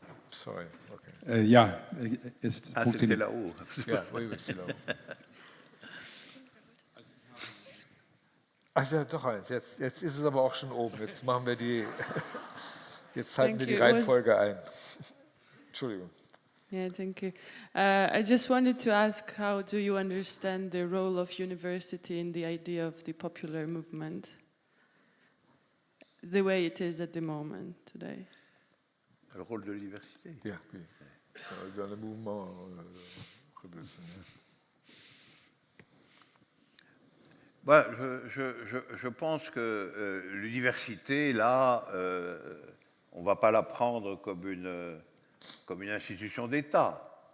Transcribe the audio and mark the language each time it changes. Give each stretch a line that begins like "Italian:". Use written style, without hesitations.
English: Sorry. Okay.
German: Ja, ist
French: C'était
German: funktioniert.
French: là-haut. Ja, oui, oui, c'est là.
German: Ach ja, doch eins. Jetzt ist es aber auch schon oben. Jetzt machen wir jetzt halten wir die Reihenfolge ein. Entschuldigung.
English: Yeah, thank you. I just wanted to ask, how do you understand the role of university in the idea of the popular movement, the way it is at the moment today?
French: Le rôle de l'université. Ja, oui. Dans le mouvement révolutionnaire. Bah, je pense que l'université, là, on ne va pas la prendre comme une institution d'État.